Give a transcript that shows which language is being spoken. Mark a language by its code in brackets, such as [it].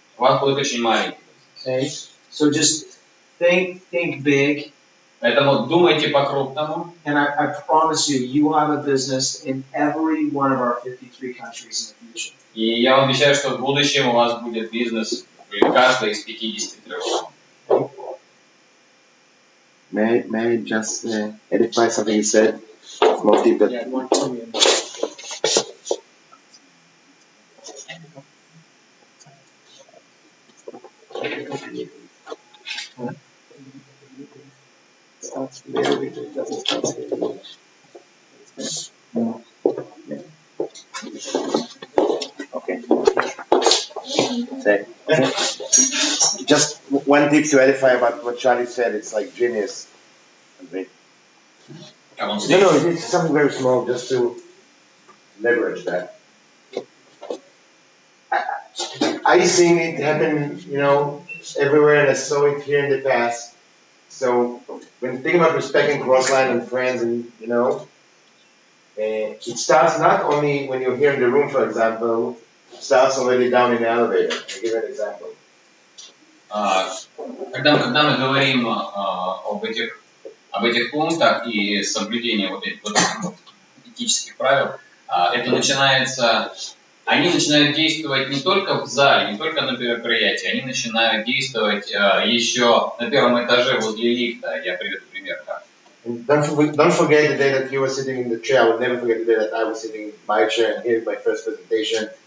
[ru] У вас будет очень маленький. [en] Okay? So just think big. [ru] Поэтому думайте по-крупному. [en] And I promise you will have a business in every one of our 53 countries in the future. [ru] И я вам обещаю, что в будущем у вас будет бизнес в каждой из 53 стран. [en] May I just edify something you said? Motive that. Yeah, 1 million. Okay. Say. Just one tip to edify about what Charlie said. It's like genius. Andrei. [ru] Как он [en] No, it's something very small just to leverage that. I seen it happen, everywhere, and I saw it here in the past. So when you think about respecting cross-line and friends, and it starts not only when you're here in the room, for example. It starts already down in the elevator. I'll give you an example. [ru] Когда мы говорим об этих пунктах и соблюдении вот этих этических правил, это начинается. Они начинают действовать не только в зале, не только на мероприятии, они начинают действовать еще на первом этаже возле лифта. Я приведу пример. [en] Don't forget the day that you were sitting in the chair. I will never forget the day that I was sitting in my chair and hearing my first presentation.